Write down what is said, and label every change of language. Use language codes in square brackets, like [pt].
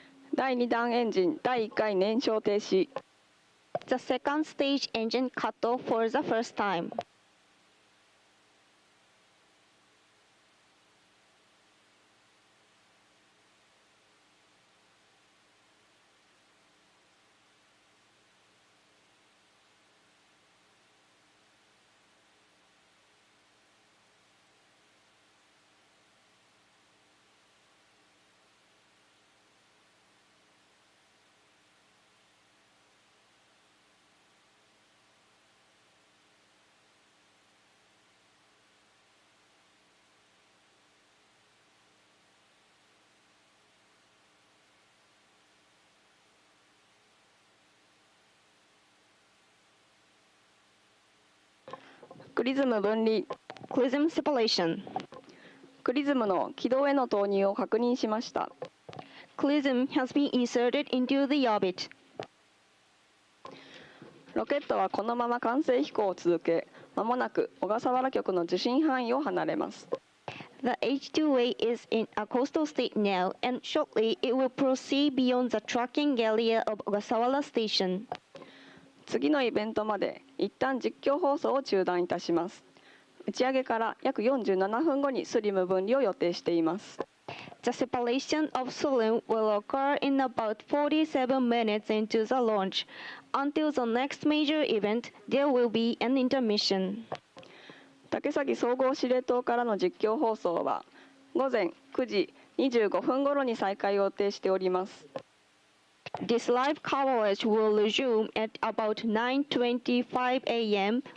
[ja] 第2段エンジン第1回燃焼停止。 [en] The second stage engine cut off for the first time. [ja] クリズム分離 [en] XRISM separation. [ja] クリズムの軌道への投入を確認しました。 [en] XRISM has been inserted into the orbit. [ja] ロケットはこのまま完成飛行を続け、まもなく小笠原局の受信範囲を離れます。 [en] The H2A is in a coastal state now, and shortly it will proceed beyond the tracking area of Ogasawara Station. [ja] 次のイベントまで一旦実況放送を中断いたします。打ち上げから約47分後にスリム分離を予定しています。 [en] The separation of SLIM will occur in about 47 minutes into the launch. Until the next major event, there will be an intermission. [ja] 竹崎総合司令塔からの実況放送は午前9時25分頃に再開を予定しております。 [en] This live coverage will resume at about 9:25 a.m.